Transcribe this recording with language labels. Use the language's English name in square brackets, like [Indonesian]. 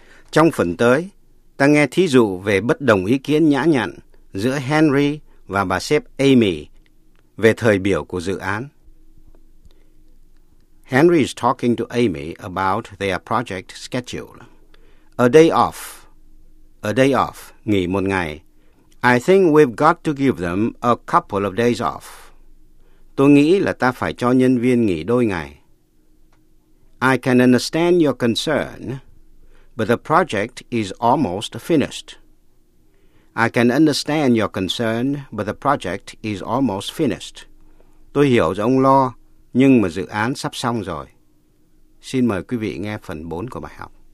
[Vietnamese] Trong phần tới, ta nghe thí dụ về bất đồng ý kiến nhã nhặn giữa Henry và bà sếp Amy về thời biểu của dự án. [English] Henry is talking to Amy about their project schedule. [Vietnamese] A day off, nghỉ một ngày. [English] I think we've got to give them a couple of days off. [Vietnamese] Tôi nghĩ là ta phải cho nhân viên nghỉ đôi ngày. [English] I can understand your concern. but the project is almost finished. I can understand your concern, but the project is almost finished. [Vietnamese] Tôi hiểu ông lo, nhưng mà dự án sắp xong rồi. Xin mời quý vị nghe phần 4 của bài học.